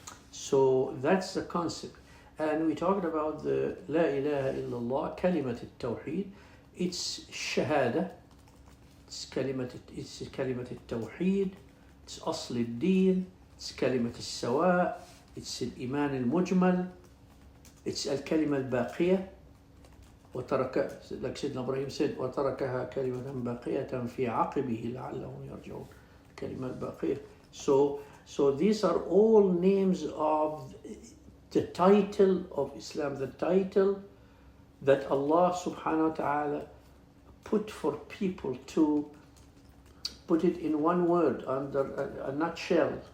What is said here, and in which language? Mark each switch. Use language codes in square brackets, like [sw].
[en] So that's the concept. And we talked about the La ilaha illallah, kalimat al-tawheed. It's shahada, it's kalimat al-tawheed, it's asl al-deen, it's kalimat al-sawa, it's al-iman al-mujmal, it's al-kalima al-baqiyah. [ar] وترك, [en] like Sayyidina Ibrahim said, [ar] وتركها كلمة باقية في عقبه لعلهم يرجعون. كلمة الباقية. [en] So these are all names of the title of Islam, the title that Allah subhanahu wa ta'ala put for people to put it in one word, under a nutshell.